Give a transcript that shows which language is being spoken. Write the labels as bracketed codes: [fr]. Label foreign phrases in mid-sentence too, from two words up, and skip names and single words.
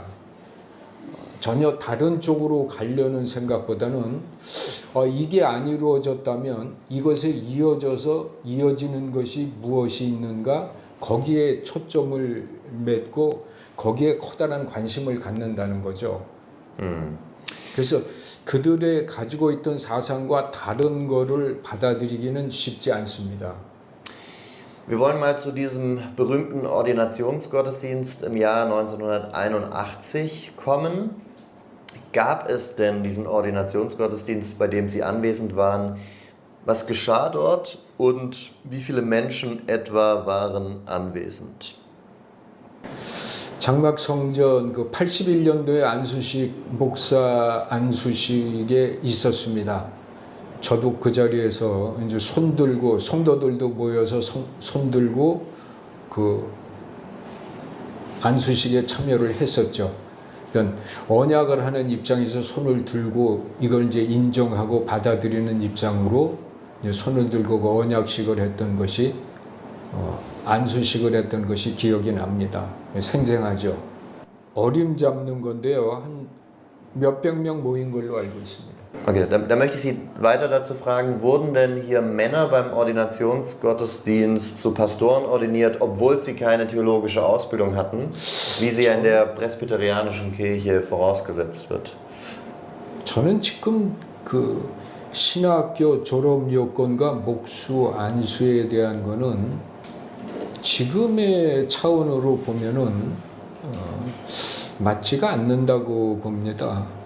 [ko] 전혀 다른 쪽으로 가려는 생각보다는 이게 안 이루어졌다면 이것에 이어져서 이어지는 것이 무엇이 있는가, 거기에 초점을 맺고 거기에 커다란 관심을 갖는다는 거죠. 그래서 그들의 가지고 있던 사상과 다른 거를 받아들이기는 쉽지 않습니다. [de] Wir wollen mal zu diesem berühmten Ordinationsgottesdienst im Jahr 1981 kommen. Gab es denn diesen Ordinationsgottesdienst, bei dem Sie anwesend waren? Was geschah dort und wie viele Menschen etwa waren anwesend? [ko] 장막성전 그 81년도에 안수식 목사 안수식에 있었습니다. 저도 그 자리에서 이제 손 들고 성도들도 모여서 손 들고 그 안수식에 참여를 했었죠. 그러니까 언약을 하는 입장에서 손을 들고 이걸 이제 인정하고 받아들이는 입장으로 이제 손을 들고 그 언약식을 했던 것이 안수식을 했던 것이 기억이 납니다. 생생하죠. 어림 잡는 건데요. 한 몇백 명 모인 걸로 알고 있습니다. [de] Okay, da möchte ich Sie weiter dazu fragen, wurden denn hier Männer beim Ordinationsgottesdienst zu Pastoren ordiniert, obwohl sie keine theologische Ausbildung hatten, wie sie ja in der presbyterianischen Kirche vorausgesetzt wird? [ko] 저는 지금 그 신학교 졸업 요건과 목수 안수에 대한 거는 지금의 차원으로 보면은 맞지가 않는다고 봅니다.